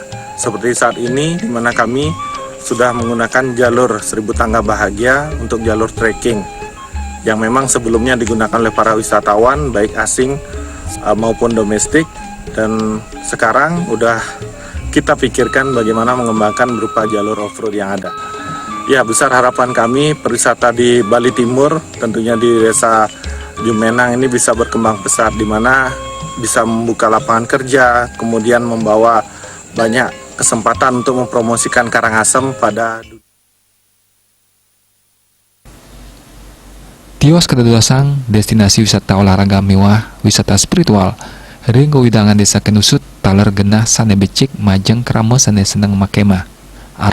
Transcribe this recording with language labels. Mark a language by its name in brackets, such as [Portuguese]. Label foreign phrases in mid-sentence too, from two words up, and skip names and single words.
[Indonesian] Seperti saat ini, di mana kami sudah menggunakan jalur 1000 tangga bahagia untuk jalur trekking yang memang sebelumnya digunakan oleh para wisatawan baik asing maupun domestik, dan sekarang udah kita pikirkan bagaimana mengembangkan berupa jalur off-road yang ada. Ya, besar harapan kami perwisata di Bali Timur, tentunya di Desa Jumenang ini bisa berkembang pesat, di mana bisa membuka lapangan kerja, kemudian membawa banyak kesempatan untuk mempromosikan Karangasem pada [Balinese] Tiwas kedadosang destinasi wisata olahraga mewah wisata spiritual ring widangan Desa Kenusut taler genah sane becik majeng krama sane seneng makemah.